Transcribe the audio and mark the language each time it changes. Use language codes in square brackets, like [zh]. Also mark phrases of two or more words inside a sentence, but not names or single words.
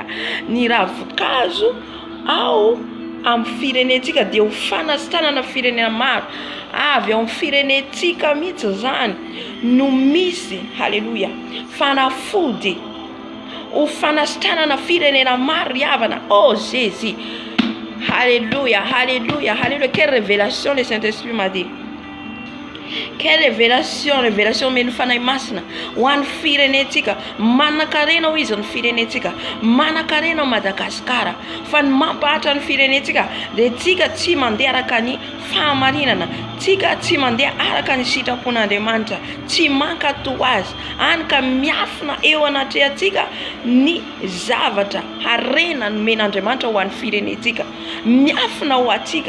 [mg] Ny ravin-kazo ao amin'ny firenetsika dia ho fanasitranana firenena maro. Avy ao amin'ny firenetsika mihitsy zany no misy, halleluja, fanafody ho fanasitranana firenena maro riavana. [fr] Oh Jésus, halleluja, halleluja, halleluja. Quelle révélation le Saint-Esprit m'a dit. Quelle révélation [mg] meny Fanahy Masina ho an'ny firenetsika. Manan-karena ho izy ny firenetsika, manan-karena Madagascar. Fa ny mampahatra ny firenetsika dia tsika tsy mandeha araka ny fahamarinana, tsika tsy mandeha araka ny sitrapon'Andriamanitra, tsy mankato azy, any ka miafina eo anatrehantsika ny zavatra harena nomen'Andriamanitra ho an'ny firenetsika, miafina ho atsika.